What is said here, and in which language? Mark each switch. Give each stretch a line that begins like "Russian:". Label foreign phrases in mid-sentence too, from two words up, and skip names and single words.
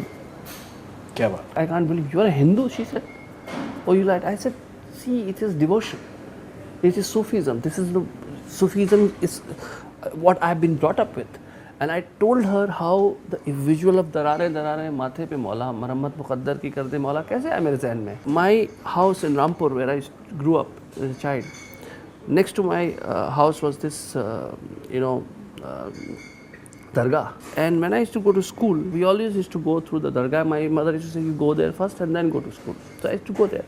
Hindi: क्या बात?
English: I can't believe you are a Hindu, she said. Oh, you lied. I said, see, it is devotion. It is Sufism. Sufism is what I've been brought up with. And I told her how the visual of
Hindi: दरारे दरारे माथे पे मौला, मरम्मत मुक़द्दर की कर दे मौला, कैसे आया मेरे ज़ेहन में.
English: My house in Rampur, where I grew up as a child, next to my house was this, dargah. And when I used to go to school, we always used to go through the dargah. My mother used to say, you go there first and then go to school. So I used to go there.